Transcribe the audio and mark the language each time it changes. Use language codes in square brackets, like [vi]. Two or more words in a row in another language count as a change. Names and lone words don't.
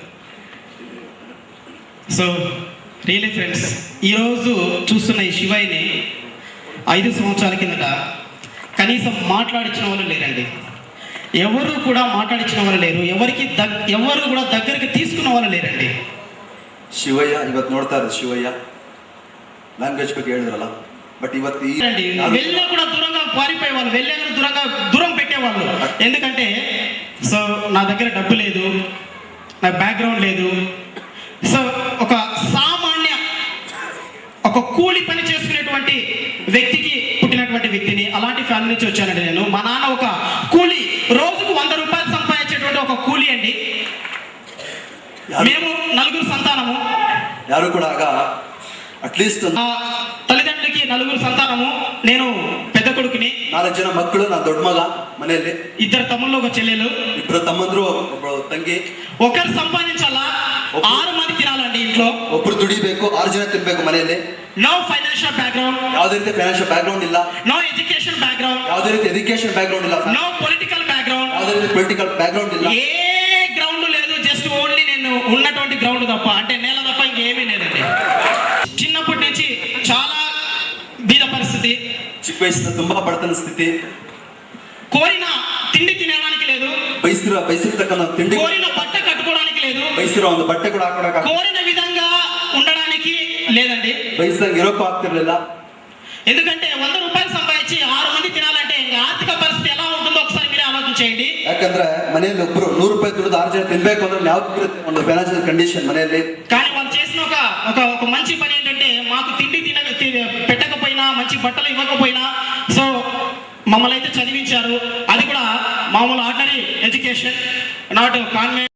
[en] so really friends, [te] ఈరోజు చూస్తున్న ఈ శివయ్యని 5 సంవత్సరాల కిందట కనీసం మాట్లాడించిన వాళ్ళు లేరండి. ఎవరు కూడా మాట్లాడించిన వాళ్ళు లేరు. ఎవరు కూడా దగ్గరికి తీసుకున్న వాళ్ళు లేరండి. [kn] ಶಿವಯ್ಯ ಇವತ್ತು ನೋಡ್ತಾ ಇರೋದು ಶಿವಯ್ಯ ಲ್ಯಾಂಗ್ವೇಜ್ ಬಗ್ಗೆ ಹೇಳಿದ್ರಲ್ಲ, ಬಟ್ ಇವತ್ತು ಈ [te] వెళ్ళినా కూడా దూరంగా పారిపోయే వాళ్ళు, దూరం పెట్టేవాళ్ళు. ఎందుకంటే సో నా దగ్గర డబ్బు లేదు, నా బ్యాక్గ్రౌండ్ లేదు. సో ఒక సామాన్య, ఒక కూలి పని చేసుకునేటువంటి వ్యక్తికి పుట్టినటువంటి వ్యక్తిని, అలాంటి ఫ్యామిలీ నుంచి వచ్చానండి నేను. మా నాన్న ఒక కూలి, రోజుకు 100 రూపాయలు సంపాదించేటువంటి ఒక కూలి అండి. మేము 4 సంతానము. [kn] ಯಾರು ಕೂಡ ಆಗ ಅಟ್ಲೀಸ್ಟ್ [te] తల్లిదండ్రులకి 4 సంతానము. నేను పెద్ద కొడుకుని. [kn] 4 ಜನ ಮಕ್ಕಳು, ನಾನು ದೊಡ್ಡ ಮಗ ಮನೆಯಲ್ಲಿ. [te] 2 తమ్ముళ్ళు, 1 చెల్లెలు. [kn] 2 ತಮ್ಮಂದ್ರು, ಒಬ್ಬ ತಂಗಿ. [te] ఒకరు సంపాదించాలా, 6 మంది తినాలండి ఇంట్లో. [kn] ಒಬ್ರು ದುಡಿಬೇಕು, 6 ಜನ ತಿನ್ಬೇಕು ಮನೆಯಲ್ಲಿ. [en] no financial background, [kn] ಯಾವುದೇ ರೀತಿ [en] financial background [kn] ಇಲ್ಲ. [en] no education background, [kn] ಯಾವುದೇ ರೀತಿ [en] education background [kn] ಇಲ್ಲ. [en] no political background, [kn] ಯಾವುದೇ ರೀತಿ [en] political background [kn] ಇಲ್ಲ. [te] ఏ గ్రౌండ్ లేదు. [en] just only [te] నేను ఉన్నటువంటి గ్రౌండ్ తప్ప, అంటే నేల తప్ప ఇంకేమీ లేదండి. చిన్నప్పటి నుంచి చాలా బీద పరిస్థితి. [kn] ಚಿಕ್ಕ ವಯಸ್ಸಿನ ತುಂಬಾ ಬಡತನ ಸ್ಥಿತಿ. [te] కోరిన తిండి తినడానికి లేదు, [kn] ಬಯಸಿರ್ತಕ್ಕಂಥ ತಿಂಡಿ, [te] కోరిన బట్ట కట్టుకోవడానికి లేదు, [kn] ಬಯಸಿರೋ ಒಂದು ಬಟ್ಟೆ ಕೂಡ ಹಾಕೊಳಕ, [te] కోరిన విధంగా ఉండడానికి లేదండి. [kn] ಬಯಸಿದಂಗೆ ಇರೋಕ್ಕೂ ಆಗ್ತಿರ್ಲಿಲ್ಲ. [te] ఎందుకంటే 100 రూపాయలు సంపాదించి 6 మంది తినాలంటే ఇంకా ఆర్థిక పరిస్థితి ఎలా ఉంటుందో ఒకసారి మీరే ఆలోచన చేయండి. [kn] ಯಾಕಂದ್ರೆ ಮನೆಯಲ್ಲಿ ಒಬ್ರು 100 ರೂಪಾಯಿ ದುಡಿದು 6 ಜನ ತಿನ್ಬೇಕು ಅಂದ್ರೆ ಯಾವ ಒಂದು [en] financial condition [kn] ಮನೆಯಲ್ಲಿ. [te] కానీ వాళ్ళు చేసిన ఒక మంచి పని ఏంటంటే, మాకు తిండి పెట్టకపోయినా, మంచి బట్టలు ఇవ్వకపోయినా, సో మమ్మల్ని అయితే చదివించారు. అది కూడా మామూలు [en] ordinary education, not convent.